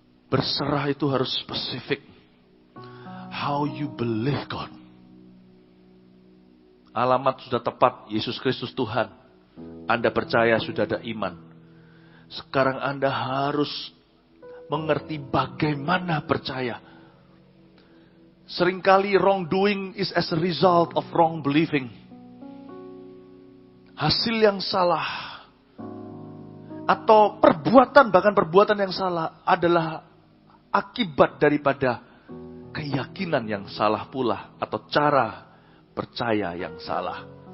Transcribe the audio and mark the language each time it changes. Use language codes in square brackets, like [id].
[id] Berserah itu harus spesifik. [en] How you believe God. [id] Alamat sudah tepat, Yesus Kristus Tuhan. Anda percaya sudah ada iman. Sekarang Anda harus mengerti bagaimana percaya. Seringkali [en] wrongdoing is as a result of wrong believing. [id] Hasil yang salah atau perbuatan, bahkan perbuatan yang salah adalah akibat daripada keyakinan yang salah pula atau cara percaya yang salah.